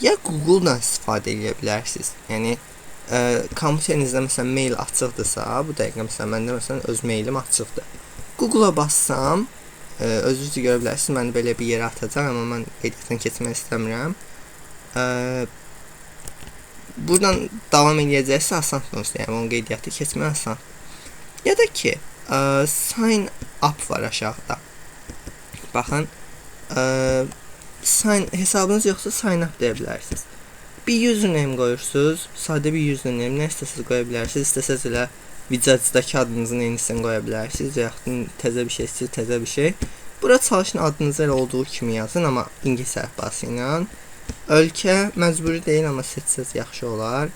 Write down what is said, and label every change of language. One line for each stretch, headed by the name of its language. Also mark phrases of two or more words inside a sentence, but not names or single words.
Azerbaijani: Ya Google-dan istifadə edə bilərsiniz. Yəni kompüterinizdə məsələn mail açıqdırsa, bu dəqiqə məsələn məndə məsələn öz mailim açıqdır. Google-a bassam, özünüz görə bilərsiniz, məni belə bir yerə atacaq, amma mən qeydiyyatdan keçmək istəmirəm. Buradan davam edəcəksə asandır, yəni onun qeydiyyatı keçmək asan. Ya da ki,
English: sign up
Azerbaijani: var aşağıda. Baxın, hesabınız yoxsa
English: sign up
Azerbaijani: deyə bilərsiniz. Bir username qoyursunuz, sadə bir username, nə istəsiniz qoya bilərsiniz. İstəsəz elə vicadakı adınızın eynisini qoya bilərsiniz, yaxud təzə bir şey istəyir, təzə bir şey. Bura çalışın adınızı elə olduğu kimi yazın, amma ingilis əlifbası ilə. Ölkə məcburi deyil, amma seçsəz yaxşı olar.